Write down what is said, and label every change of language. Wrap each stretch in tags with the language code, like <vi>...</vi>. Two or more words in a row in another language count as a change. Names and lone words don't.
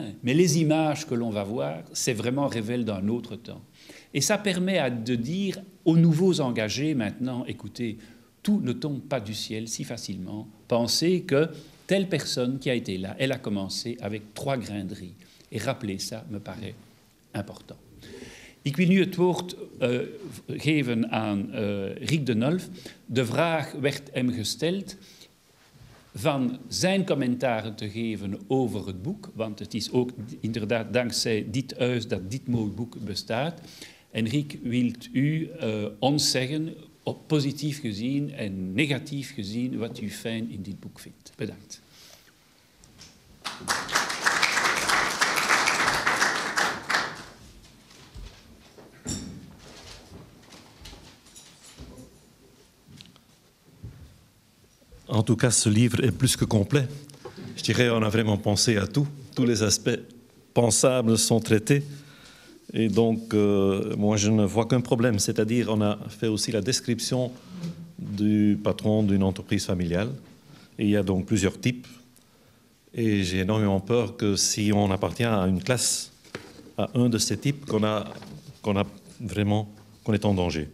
<fr>Mais les images que l'on va voir, c'est vraiment révèle d'un autre temps. Et ça permet de dire aux nouveaux engagés maintenant, écoutez, tout ne tombe pas du ciel si facilement. Pensez que telle personne qui a été là, elle a commencé avec 3 grains de riz. Et rappeler ça me paraît important.</fr> <nl>Ik wil nu het woord geven aan Rick de Nulf. De vraag werd hem gesteld van zijn commentaren te geven over het boek, want het is ook inderdaad dankzij dit huis dat dit mooi boek bestaat. En Rick, wilt u ons zeggen, positief gezien en negatief gezien, wat u fijn in dit boek vindt? Bedankt.</nl> <fr>En tout cas, ce livre est plus que complet. Je dirais on a vraiment pensé à tout. Tous les aspects pensables sont traités. Et donc, moi, je ne vois qu'un problème. C'est-à-dire, on a fait aussi la description du patron d'une entreprise familiale. Et il y a donc plusieurs types. Et j'ai énormément peur que si on appartient à une classe, à un de ces types, qu'on est en danger.</fr>